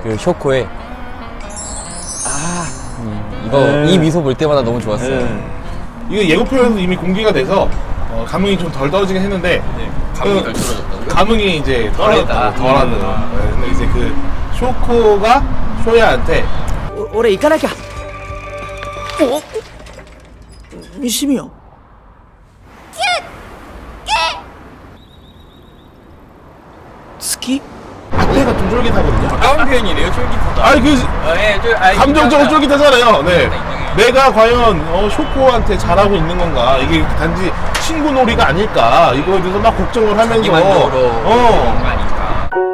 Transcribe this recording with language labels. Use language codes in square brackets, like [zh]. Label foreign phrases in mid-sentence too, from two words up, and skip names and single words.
[ko] 그 쇼코의 이거 네. 이 미소 볼 때마다 너무 좋았어요. 이거 예고편에서 이미 공개가 돼서 감흥이 좀 덜 떨어지긴 했는데 감흥이 그 덜 떨어졌다고요? 감흥이 이제 떨어졌다. 덜했다. 덜하는. 네, 근데 이제 그 쇼코가 쇼야한테 [ja] 俺行かなきゃお西宮好き [ko] 앞에가 좀 쫄깃하거든요. 가까운 표현이네요, 쫄깃하다. 아니 그 예, 감정적으로 쫄깃하잖아요. 네. 내가 과연 쇼코한테 잘하고 있는 건가? 이게 단지 친구 놀이가 아닐까? 이거에 대해서 막 걱정을 하면서 자기만족으로 그런 거 아닐까.